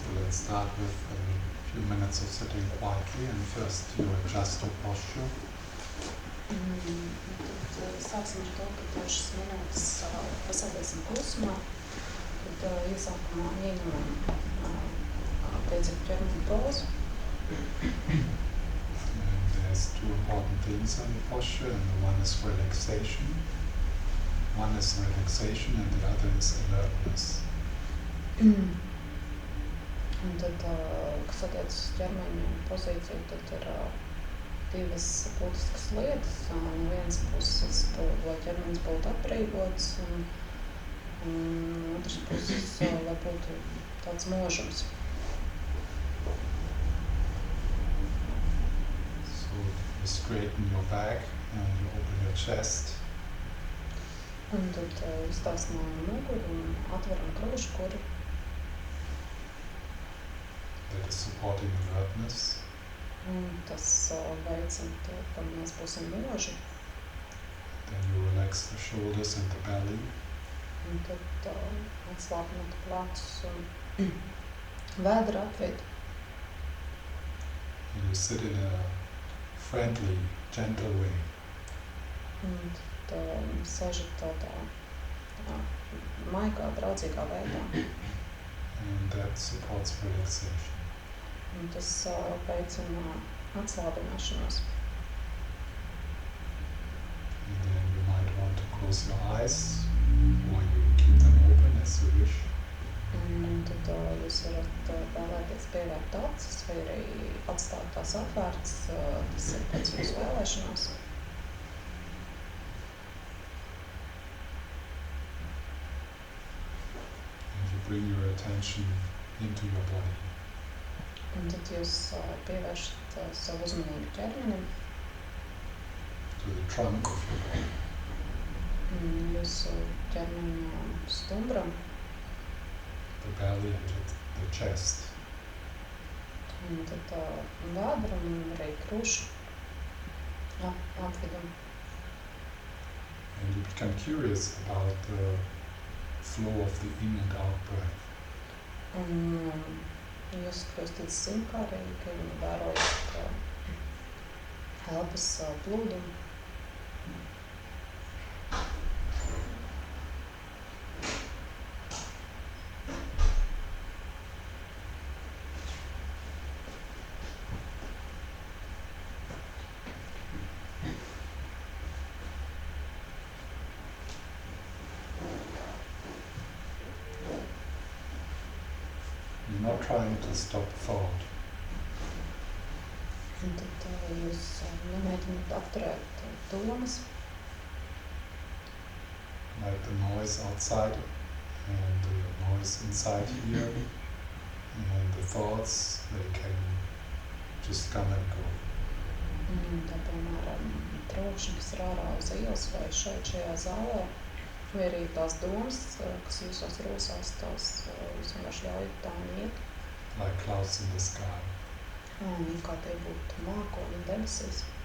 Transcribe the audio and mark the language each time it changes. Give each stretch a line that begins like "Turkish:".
English: start with a few minutes of sitting quietly, and first you adjust your posture.
Latvian: Tad sāksim ar to, ka dažas minūtes pasēdēsim klusumā, tad iesākumā ieņemam attiecīgu ķermeņa pozu.
English: And there's two important things on the posture, and one is relaxation. One is relaxation and the other is alertness.
Latvian: Un tad, kas attiecas uz ķermeņa pozīciju, tad ir divas būtiskas lietas. No vienas puses, lai ķermenis būtu atbrīvots, un otras puses, lai būtu tāds mūžums.
English: So you straighten your back and you open your chest.
Latvian: Un tad iztaisnojam muguru un atveram krūškuri.
English: That is supporting alertness.
Latvian: Un tas veicina to, ka mēs būsim mūži.
English: Then you relax the shoulders and the belly.
Latvian: Un tad atslābināt plecus un vēdra apvidu.
English: And you sit in a friendly, gentle way.
Latvian: Un tad sēžat tādā maigā, draudzīgā veidā.
English: And that supports relaxation.
Latvian: Un tas veicina atslābināšanos.
English: And then you might want to close your eyes, or you keep them open as you wish.
Latvian: Un tad jūs varat vēlēties pievērt acis, vai arī atstāt tās atvērtas, tas ir pēc jūsu vēlēšanās.
English: And you bring your attention into your body.
Latvian: Un tad jūs pievēršat savu uzmanību ķermenim,
English: To the trunk of your body.
Latvian: Jūsu ķermeņa stumbram,
English: The belly and the chest.
Latvian: un tad vēdram un arī krūšu apvidum.
English: And you become curious about the flow of the in and out breath.
Latvian: Un jūs kļūstat simtkārīgi un vērojat elpas plūdumu.
English: You're not trying to stop thought.
Latvian: Un tad jūs nemēģināt apturēt domas,
English: Like the noise outside and the noise inside here. And the thoughts, they can just come and go.
Latvian: tā piemēram trokšņi, kas ir ārā uz ielas vai šeit šajā zālē, vai arī tās domas, kas jūsos rosās, tās jūs vienkārši ļaujat tām iet.
English: Like clouds in the sky.
Latvian: Kā tie būtu mākoņi debesīs.